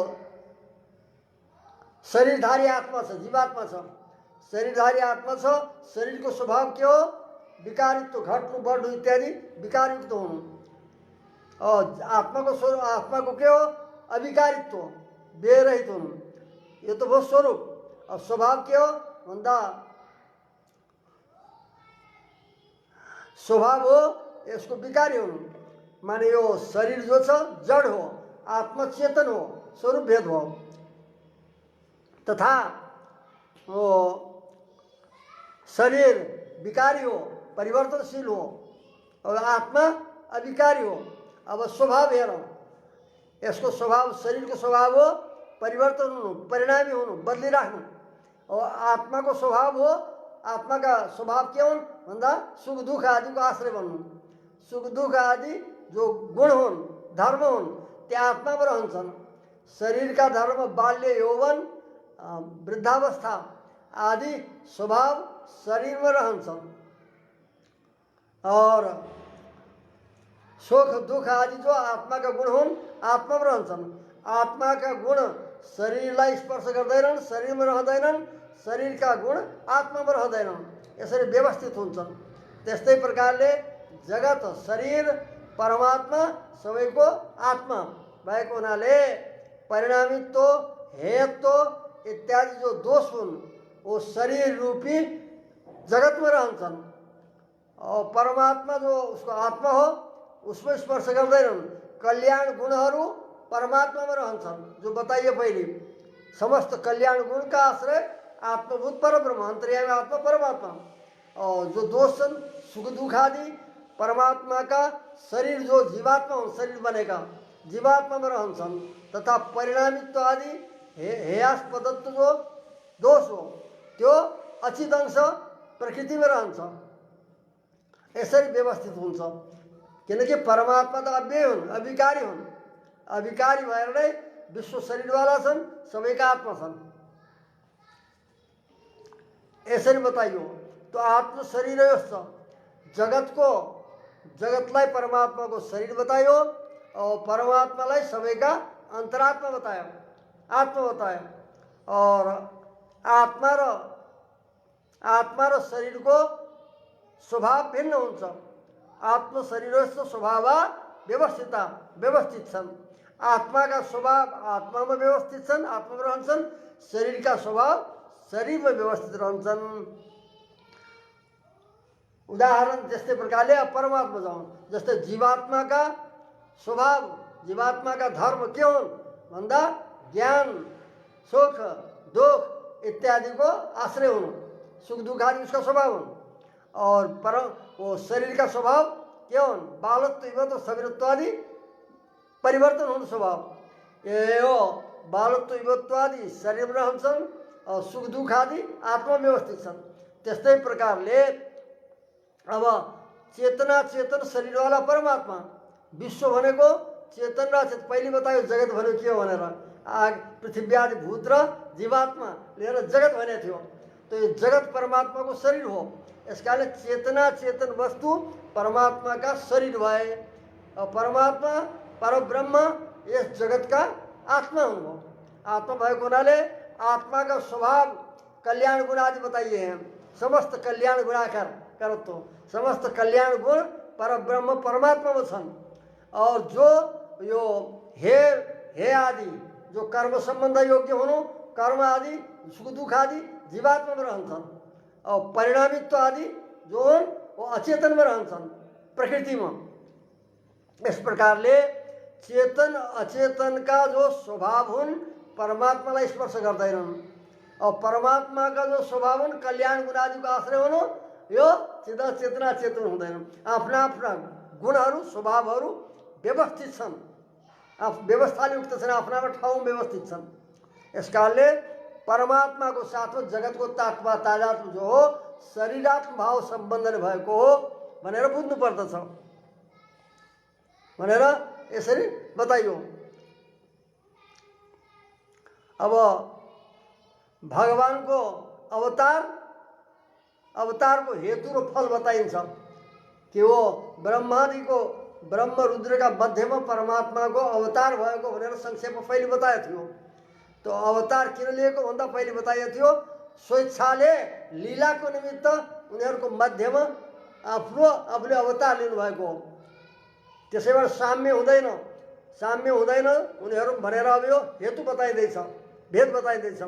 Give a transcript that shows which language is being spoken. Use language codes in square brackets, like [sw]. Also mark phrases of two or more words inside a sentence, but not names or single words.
[ne] शरीरधारी आत्मा छ जीवात्मा छ शरीरधारी आत्मा छ शरीरको स्वभाव के हो विकारित्व घट्नु बढ्नु इत्यादि विकारयुक्त हुनु आत्माको के हो अविकारित्व व्ययरहित हुनु यो त भयो स्वरूप अब स्वभाव के हो भन्दा स्वभाव हो यसको विकारी हुनु माने यो शरीर जो छ जड हो आत्मा चेतन हो स्वरूप भेद हो तथा वो शरीर विकारी हो परिवर्तनशील हो और आत्मा अविकारी हो अब स्वभाव हेरौँ यसको स्वभाव शरीरको स्वभाव हो परिवर्तन हुनु परिणामी हुनु बदलिराख्नु और आत्मा को स्वभाव हो, आत्मा का स्वभाव के हुन् भन्दा सुख दुख आदि को आश्रय बन्नु। सुख दुख आदि जो गुण हुन् धर्म हुन् त्या आत्मामा रहन्छन्। शरीरका धर्म बाल्य यौवन वृद्धावस्था आदि स्वभाव शरीरमा रहन्छन् और सुख दुख आदि जो आत्मा का गुण हुन् आत्मामा रहन्छन्। आत्मा का गुण शरीरलाई स्पर्श गर्दैनन्, शरीरमा रहँदैनन्, शरीर का गुण आत्मामा रहँदैनन्, यसरी व्यवस्थित हुन्छन्। त्यस्तै प्रकारले जगत शरीर परमात्मा सबैको आत्मा भएको हुनाले परिणामित्व हेयत्व इत्यादि जो दोष हुन् वो शरीर रूपी जगत में रहन्छन् और परमात्मा जो उसको आत्मा हो उसमें स्पर्श गर्दैनन्। कल्याण गुणहरू परमात्मा में रहन्छन् जो [hi] बताइए पहले। [ne] समस्त कल्याण गुण का आश्रय आत्मभूत परब्रह्म अंतर्यामी आत्मा परमात्मा। और जो दोष छन् सुख दुख आदि परमात्मा का शरीर जो जीवात्मा हो शरीर बनेका जीवात्मा में रहन्छन् तथा परिणामित्व आदि हेयास्पदत्व जो दोष हो त्यो अचित अंश प्रकृति में रहन्छ। यसरी व्यवस्थित हुन्छ किनकि परमात्मा त अव्यय हुन् अविकारी हुन्। अविकारी भएर नै विश्व शरीरवाला छन् सबैका आत्मा छन्। यसरी बताइयो तो आत्म शरीर जगतलाई परमात्मा को शरीर बतायो और परमात्मालाई सबैका अंतरात्मा बतायो आत्मा बतायो। और आत्मा र शरीर को स्वभाव भिन्न हुन्छ। आत्म शरीरस्थ स्वभाव व्यवस्थित छन्। आत्मा का स्वभाव आत्मा में व्यवस्थित छन् आत्मा में रहन्छन्। शरीर का स्वभाव शरीर में व्यवस्थित रहन्छन्। उदाहरण जस्तै प्रकारले परमात्मा जाउँ जस्तै जीवात्मा का स्वभाव जीवात्मा का धर्म के हुन् भन्दा ज्ञान सुख दुख इत्यादि को आश्रय हुन्। सुख दुख आदि उसका स्वभाव हुन्। और वो शरीर का स्वभाव के हुन् बालत्व युवत्व सवीरत्व आदि परिवर्तन हुन् स्वभाव। यो बालत्व युवत्व आदि शरीर में रहन्छन् और सुख दुख आदि आत्मा व्यवस्थित छन्। त्यस्तै प्रकारले अब चेतना चेतन शरीर वाला परमात्मा विश्व भनेको चेतन र चेतन पहिले बतायो जगत भनेको के हो भनेर आग पृथ्वी आदि भूत र जीवात्मा लिएर जगत भने थियो। [hi] तो ये [ne] जगत परमात्मा को शरीर हो। [hi] इस कारण [ne] चेतना चेतन वस्तु परमात्मा का शरीर भए और परमात्मा परब्रह्म [hi] इस जगत का [ne] आत्मा हो। आत्मा भएको हुनाले आत्मा का स्वभाव कल्याण गुण आदि [hi] बताइए हैं। [ne] समस्त कल्याण गुणाकार करतो समस्त कल्याण गुण परब्रह्म परमात्मा में छन्। और जो यो हे आदि जो कर्म संबंध योग्य हुनु कर्म आदि सुख दुख आदि जीवात्मा में रहन्छन्। और परिणामित्व आदि जो हुन् वो अचेतन में रहन्छन् प्रकृति में। इस प्रकारले चेतन अचेतन का जो स्वभाव हुन् परमात्मालाई स्पर्श गर्दैनन्। और परमात्मा का जो स्वभाव हुन् कल्याण गुण आदि को आश्रय हुनु यो चेतना चेतन हुँदैन। आफ्ना आफ्ना गुणहरू स्वभावहरू व्यवस्थित छन् व्यवस्थाले युक्त छन् आफ्ना आफ्ना ठाउँमा व्यवस्थित छन्। यस कारणले परमात्मा को [hi] साथ में [ne] जगत को तादात्म जो हो शरीरात्म भाव सम्बन्धले भएको हो भनेर बुझ्नु पर्दछ भनेर यसरी बताइयो। अब भगवान को अवतार को हेतु र फल बताइन्छ कि वो ब्रह्मादि को ब्रह्म रुद्र [hi] का मध्य में [ne] परमात्मा को अवतार भएको भनेर संक्षेप में पहिले बताएको थियो। तो अवतार किन लिएको भन्दा पहिले बताइएको थियो स्वेच्छाले लीला को निमित्त उनीहरूको मध्यमा आफूले अवतार लिनु भएको हो। त्यसैबाट साम्य हुँदैन उनीहरू भनेर अब यो हेतु बताइदैछ भेद बताइदैछ।